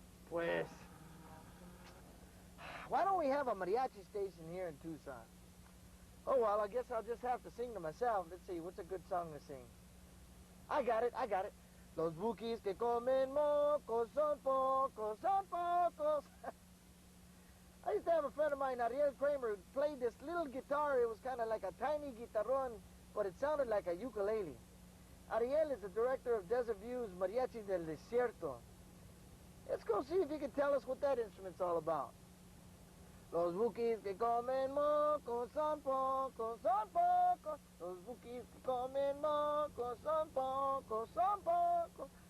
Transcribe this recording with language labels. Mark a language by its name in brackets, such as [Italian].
[English] Pues, why don't we have a mariachi station here in Tucson? Oh, well, I guess I'll just have to sing to myself. Let's see, what's a good song to sing? I got it. [Spanish] Los buquis que comen mocos son pocos, son pocos. [English] I used to have a friend of mine, Ariel Kramer, who played this little guitar. It was kind of like a tiny guitarrón, but it sounded like a ukulele. Ariel is the director of Desert View's Mariachi del Desierto. Let's go see if he can tell us what that instrument's all about. [Spanish] Los buquis que comen mocos son pocos, son pocos. Los buquis que comen mocos son pocos, son pocos.